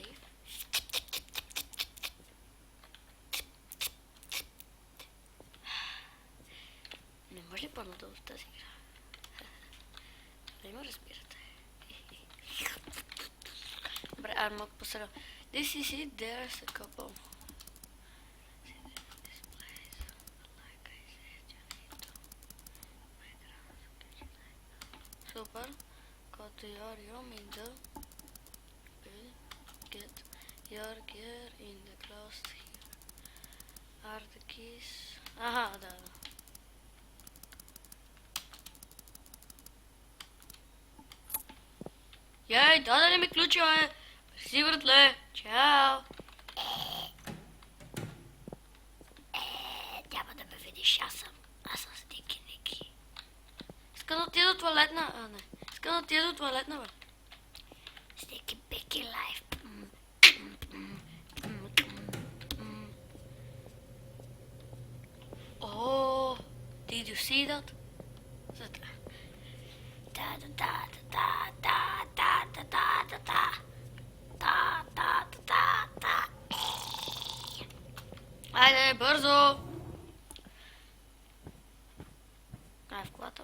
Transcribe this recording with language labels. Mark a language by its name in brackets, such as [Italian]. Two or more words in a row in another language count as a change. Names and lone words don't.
[Bulgarian] Не може ли по-надолу в тази игра? Не ме разбирате. Добре, аз малко посред. [English] This is it, there's a couple. Super. Go to your room in the bed. Get your gear in the closet here. Are the keys? [Bulgarian] Aha, да. Яй, даде ли ми ключа, бе? Си, братле. Чао. Няма да ме видиш, аз съм Стики Ники. Искам да отида до туалетна, не. Искам да отида до туалетна, бе. Стики Пики Лайф. [English] Oh, did you see that? [Bulgarian] Айде, бързо! Ай, в колата.